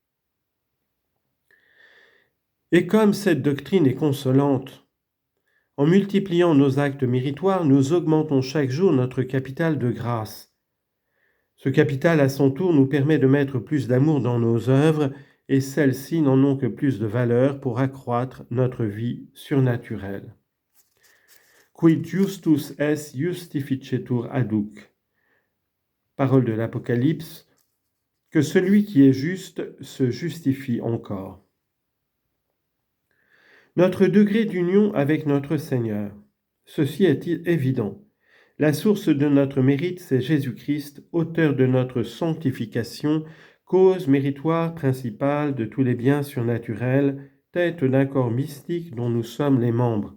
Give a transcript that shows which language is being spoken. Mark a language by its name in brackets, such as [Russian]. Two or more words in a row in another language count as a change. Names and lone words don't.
[French] Et comme cette doctrine est consolante, en multipliant nos actes méritoires, nous augmentons chaque jour notre capital de grâce. Ce capital, à son tour, nous permet de mettre plus d'amour dans nos œuvres, et celles-ci n'en ont que plus de valeur pour accroître notre vie surnaturelle. [Latin] Quid justus est justificetur aduc. [French] Parole de l'Apocalypse, que celui qui est juste se justifie encore. Notre degré d'union avec notre Seigneur. Ceci est évident. La source de notre mérite, c'est Jésus-Christ, auteur de notre sanctification, cause méritoire principale de tous les biens surnaturels, tête d'un corps mystique dont nous sommes les membres.